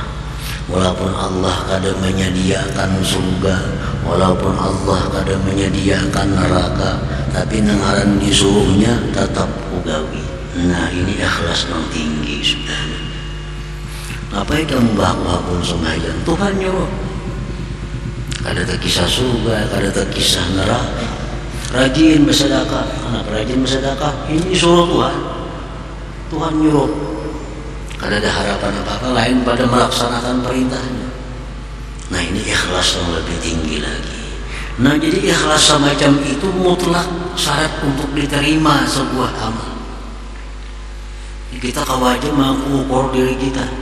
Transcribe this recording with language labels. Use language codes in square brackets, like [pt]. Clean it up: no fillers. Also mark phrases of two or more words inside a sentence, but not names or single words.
[id] Walaupun Allah kadang menyediakan surga, walaupun Allah kadang menyediakan neraka, tapi nengaran disuruhnya tetap ugawi. Nah, ini ikhlas yang tinggi sudah. Apa yang kamu bawa-bawa sembahyang? Tuhan nyuruh. [bjn] Kada terkisah surga, kada terkisah neraka. [id] Rajin bersedekah, anak rajin bersedekah. Ini suruh Tuhan. Tuhan nyuruh. Kada ada harapan apa-apa lain pada melaksanakan perintahnya. Nah, ini ikhlas yang lebih tinggi lagi. Nah, jadi ikhlas semacam itu mutlak syarat untuk diterima sebuah amal. Kita wajib mengukur diri kita.